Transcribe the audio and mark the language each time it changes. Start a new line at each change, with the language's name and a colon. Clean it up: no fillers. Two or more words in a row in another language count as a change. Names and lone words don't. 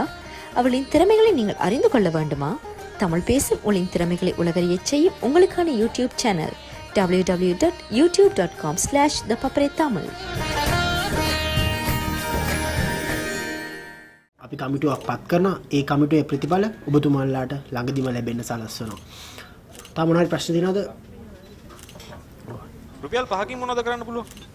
Tamil: அவளின் திறமைகளை நீங்கள் அறிந்து கொள்ள வேண்டுமா? தமிழ் பேசும் உங்களின் திறமைகளை உலகறியச் செய்யும் உங்களுக்கான யூடியூப் சேனல் www.youtube.com/ThePapare Tamil.
Sinhala: අපි කමිටුවක් පත් කරනවා. ඒ කමිටුවේ ප්‍රතිඵල ඔබතුමාලාට ළඟදිම ලැබෙන්න සලස්වනවා. තා මොනවාරි ප්‍රශ්න තියෙනවද? රුපියල් 5කින් මොනවද කරන්න පුළුවන්?